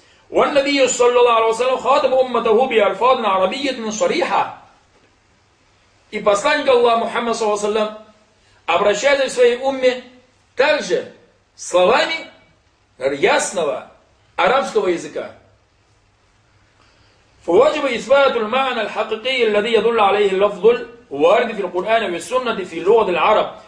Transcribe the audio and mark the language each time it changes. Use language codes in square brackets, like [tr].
[ar] والنبي صلى الله عليه وسلم خاطب أمته بألفاظ عربية صريحة. [ru] И посланник Аллаха Мухаммад صلى الله عليه وسلم обращается к своей умме также словами ясного арабского языка. [ar] فواجب إثبات المعنى الحقيقي الذي يدل عليه اللفظ الوارد في القرآن والسنة في لغة العرب.